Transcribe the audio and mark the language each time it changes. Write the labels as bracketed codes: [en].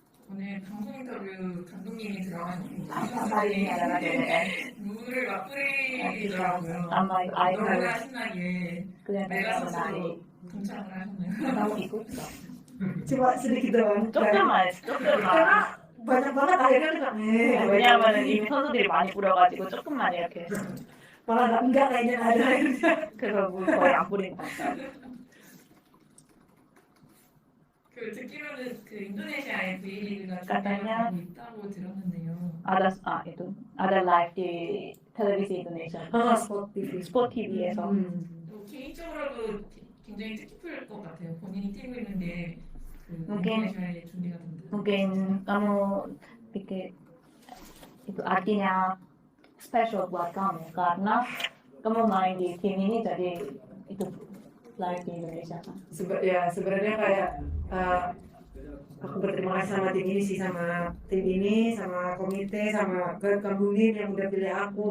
[ko] 오늘 방송 인터뷰 감독님이 들어간 네. 물을 막 뿌리더라고요. 아마 너무나 신나게 그냥 메가서도 동참을 하셨네요. 나오고 있고 [id] Cuma sedikit doang. [ko] 조금만. [id] Karena banyak banget akhirnya kita [ko] 왜냐하면 이미 선수들이 많이 뿌려가지고 조금만 이렇게. [id] malah enggak kayaknya ada akhirnya. [ko] 그래서 물 거의 안 뿌린 것 같아요. 그 듣기로는 그 인도네시아에 V리그가 [id] katanya [ko] 있다고 들었는데요. [id] ada live di televisi Indonesia, [ko] 스포츠 TV. 스포츠 TV에서. 또 개인적으로도 굉장히 뜻깊을 것 같아요. 본인이 뛰고 있는 게 [id] Mungkin- [ko] 인도네시아에 준비가 된다. [id] Mungkin kamu pikir itu artinya spesial buat kamu karena kamu main di tim ini jadi itu live di Indonesia kan. Sebenarnya kayak aku berterima kasih sama tim ini sih, sama tim ini, sama komite, sama Gabungin yang udah pilih aku.